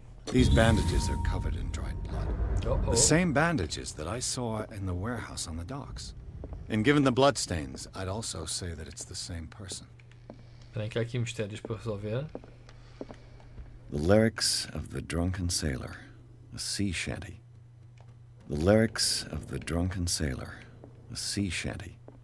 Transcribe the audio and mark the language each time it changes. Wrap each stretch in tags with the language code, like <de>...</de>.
<en>These bandages are covered in dried blood. Uh-oh. The same bandages that I saw in the warehouse on the docks. And given the bloodstains, I'd also say that it's the same person.</en> <pt>Espera que há aqui mistérios para resolver.</pt> <en>The lyrics of the drunken sailor, a sea shanty. The lyrics of the drunken sailor, a sea shanty.</en>